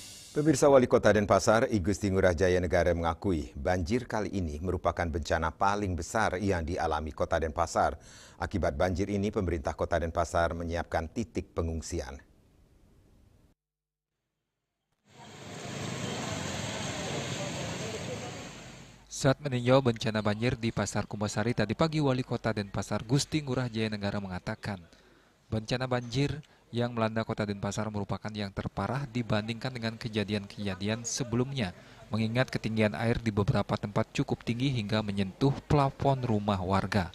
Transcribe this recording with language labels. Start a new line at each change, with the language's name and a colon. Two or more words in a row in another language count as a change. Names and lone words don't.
Indonesian: Pemirsa, Wali Kota Denpasar, I Gusti Ngurah Jaya Negara mengakui banjir kali ini merupakan bencana paling besar yang dialami Kota Denpasar. Akibat banjir ini, pemerintah Kota Denpasar menyiapkan titik pengungsian. Saat meninjau bencana banjir di Pasar Kumbasari tadi pagi, Wali Kota Denpasar Gusti Ngurah Jaya Negara mengatakan, bencana banjir yang melanda Kota Denpasar merupakan yang terparah dibandingkan dengan kejadian-kejadian sebelumnya, mengingat ketinggian air di beberapa tempat cukup tinggi hingga menyentuh plafon rumah warga.